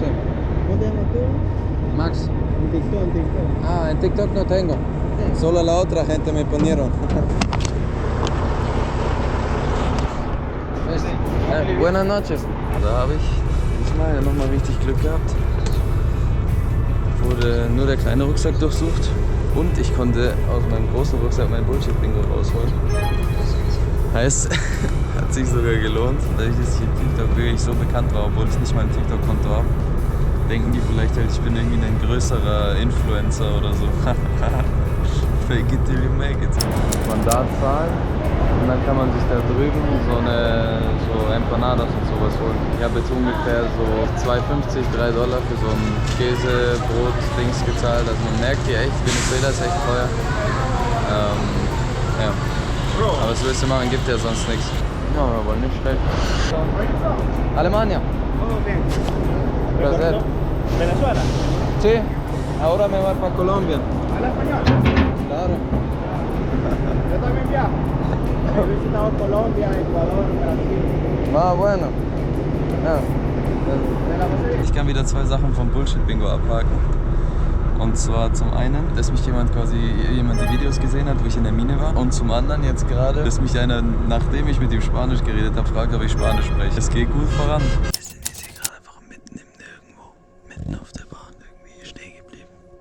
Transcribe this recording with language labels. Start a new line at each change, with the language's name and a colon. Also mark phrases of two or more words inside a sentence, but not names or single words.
Spanish: ¿Cómo te llamas tú? Max. En TikTok. Ah, en TikTok no tengo. Solo la otra gente me ponieron. Buenas noches.
German: Da habe ich diesmal ja nochmal richtig Glück gehabt. Wurde nur der kleine Rucksack durchsucht und ich konnte aus meinem großen Rucksack mein Bullshit-Bingo rausholen. Heißt, hat sich sogar gelohnt, dadurch, dass ich in TikTok wirklich so bekannt war, obwohl ich nicht mal ein TikTok-Konto habe. Denken die vielleicht halt, ich bin irgendwie ein größerer Influencer oder so.
English: Fake it till you make it.
German: Mandat zahlen und dann kann man sich da drüben so Empanadas und sowas holen. Ich habe jetzt ungefähr so $2,50, $3 für so ein Käsebrot-Dings gezahlt. Also man merkt hier echt, Venezuela ist echt teuer. Ja. Aber was willst du machen, gibt ja sonst nichts. Ja, aber nicht schlecht.
Spanish: Alemania. Placer. ¿Venezuela? Sí, ahora me voy para Colombia. ¿Habla español? Claro. Yo también viajo. He visitado Colombia, Ecuador, Brasil. Ah, bueno. Ja. Me la pasé
German: Ich kann wieder 2 Sachen vom Bullshit-Bingo abhaken. Und zwar zum einen, dass mich jemand die Videos gesehen hat, wo ich in der Mine war. Und zum anderen jetzt gerade, dass mich einer, nachdem ich mit ihm Spanisch geredet habe, fragt, ob ich Spanisch spreche. Es geht gut voran. Wir sind jetzt hier gerade einfach mitten im Nirgendwo, mitten auf der Bahn irgendwie stehen geblieben.